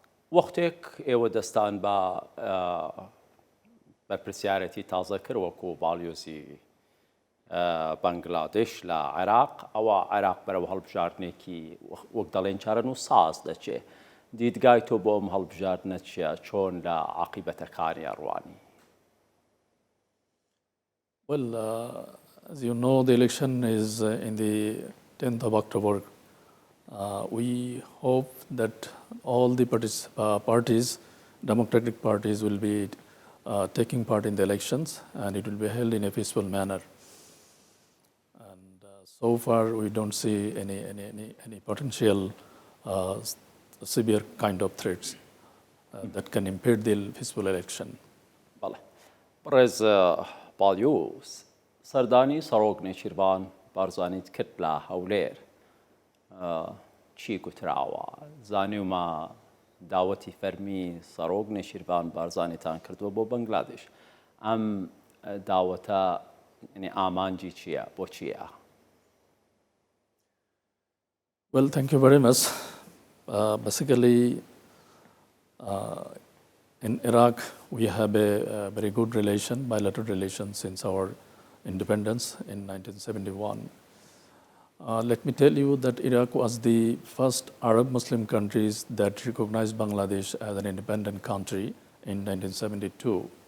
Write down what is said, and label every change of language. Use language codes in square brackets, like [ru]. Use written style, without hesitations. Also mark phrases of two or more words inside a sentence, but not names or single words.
[ckb] وەختێک ئێوە دەستان بە بەرپرسیارەتی تازە کرد وەکو باڵیۆزی بەنگلادێش لە عێراق ئەوە عێراق بەرەو هەڵبژاردنێکی وەک دەڵێن چارەن و ساز دەچێ دیدگای تۆ بۆ ئەم هەڵبژاردنە چییە چۆن لە عاقیبەتەکانی ئەڕوانی [en] Well, as you know, the election is in the 10th of October. We hope that all the parties, democratic parties, will be taking part in the elections, and it will be held in a peaceful manner. And so far, we don't see any potential severe kind of threats that can impede the peaceful election. [ckb] بەڵێ بڕێز باڵیۆز سەردانی سەرۆک نێچیروان بارزانیت کرد لە هەولێر چی گوتراوە زانیومە داوەتی فەرمی سەرۆک نێچیروان بارزانیتان کردووە بۆ بەنگلادێش ئەم داوەتە ئامانجی چییە بۆ چییە [en] Well, thank you very much. Basically, in Iraq, we have a very good relation, bilateral relation since our independence in 1971. Let me tell you that Iraq was the first Arab Muslim countries that recognized Bangladesh as an independent country in 1972.